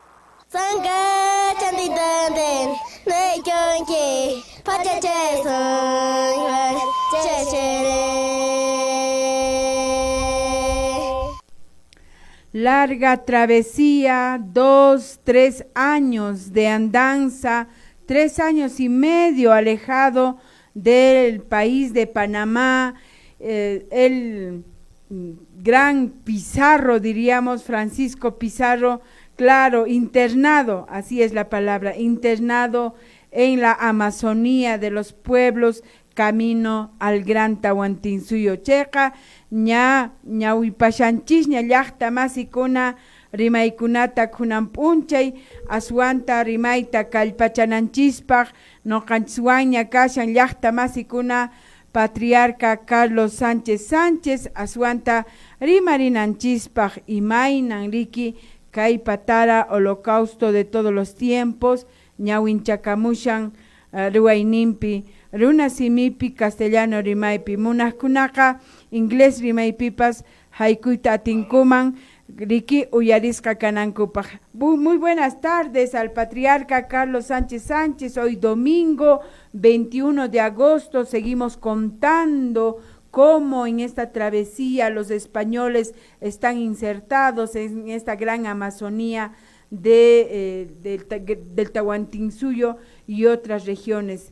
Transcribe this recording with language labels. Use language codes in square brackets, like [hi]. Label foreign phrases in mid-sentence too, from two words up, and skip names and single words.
[es] Larga travesía, 2, 3 años de andanza, 3 años y medio alejado del país de Panamá, el gran Pizarro, diríamos, Francisco Pizarro, claro, internado, así es la palabra, internado en la Amazonía de los pueblos, camino al gran Tahuantinsuyo Checa, [qu] ñawipashanchis, ña llaqta masikuna, rimaykunata kunampunchay, aswanta rimayta kallpachananchispaq, noqanchikwanña kashan llaqta masikuna, Patriarca Carlos Sánchez Sánchez, aswanta rimarinanchispaq imaynan riki, kay patara [es] holocausto de todos los tiempos, [qu] ñawinchakamushan ruwaynimpi, runa simipi castellano rimaypi, munaqkunaqa inglés rimaypipas haykuyta atinkuman, riki uyarisqa kanankupaq. [es] Muy buenas tardes al Patriarca Carlos Sánchez Sánchez. Hoy domingo 21 de agosto seguimos contando cómo en esta travesía los españoles están insertados en esta gran Amazonía del Tahuantinsuyo y otras regiones.